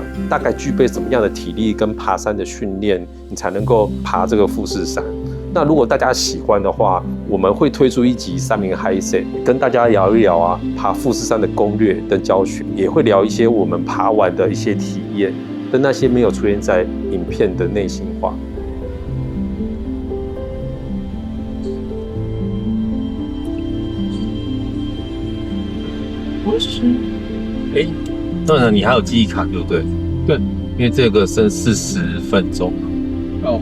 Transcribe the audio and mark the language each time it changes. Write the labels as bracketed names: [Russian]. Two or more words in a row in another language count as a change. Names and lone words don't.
[Chinese] 大概具備什麼樣的體力跟爬山的訓練，你才能夠爬這個富士山？那如果大家喜歡的話，我們會推出一集三民嗨森，跟大家聊一聊啊爬富士山的攻略跟教學，也會聊一些我們爬完的一些體驗，跟那些沒有出現在影片的內心話。当然你還有記憶卡對不對？對，因為這個剩40分鐘。哦。